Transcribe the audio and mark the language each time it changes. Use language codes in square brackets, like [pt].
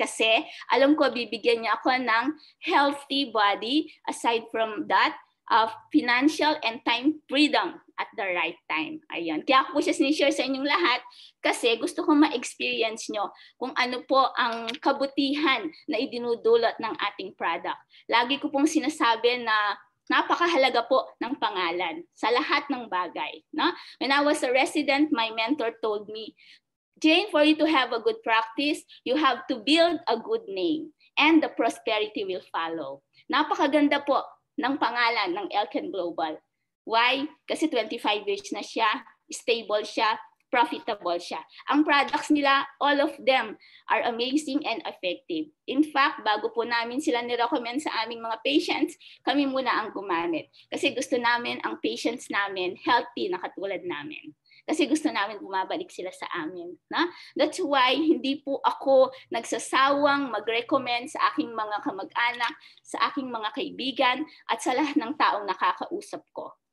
[tl] Kasi alam ko bibigyan niya ako ng [en] healthy body, aside from that, of financial and time freedom at the right time. [tl] Ayan. Kaya ako po siya sinishare sa inyong lahat kasi gusto kong ma-experience nyo kung ano po ang kabutihan na idinudulot ng ating product. Lagi ko pong sinasabi na napakahalaga po ng pangalan sa lahat ng bagay. No? [en] When I was a resident, my mentor told me, Jane, for you to have a good practice, you have to build a good name and the prosperity will follow. [tl] Napakaganda po ng pangalan ng Elken Global. Why? Kasi 25 years na siya, stable siya, profitable siya. Ang products nila, [en] all of them are amazing and effective. [tl] In fact, bago po namin sila nirecommend sa aming mga patients, kami muna ang gumamit. Kasi gusto namin ang patients namin healthy na katulad namin. Kasi gusto namin bumabalik sila sa amin. Na? That's why hindi po ako nagsasawang mag-recommend sa aking mga kamag-anak, sa aking mga kaibigan, at sa lahat ng taong nakakausap ko.